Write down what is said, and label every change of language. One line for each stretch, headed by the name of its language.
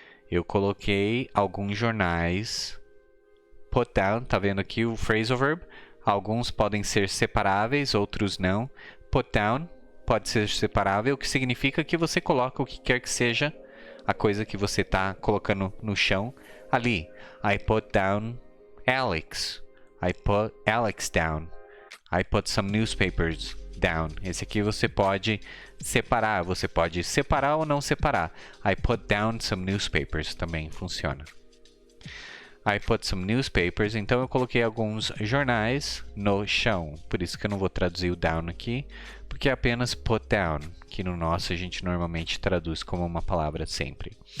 Portuguese: Eu coloquei alguns jornais. Put down, tá vendo aqui o phrasal verb? Alguns podem ser separáveis, outros não. Put down pode ser separável, o que significa que você coloca o que quer que seja a coisa que você está colocando no chão ali.
English: I put down Alex. I put Alex down. I put some newspapers down.
Portuguese: Esse aqui você pode separar. Você pode separar ou não separar.
English: I put down some newspapers
Portuguese: também funciona.
English: I put some newspapers.
Portuguese: Então eu coloquei alguns jornais no chão. Por isso que eu não vou traduzir o down aqui, porque é apenas put down, que no nosso a gente normalmente traduz como uma palavra sempre.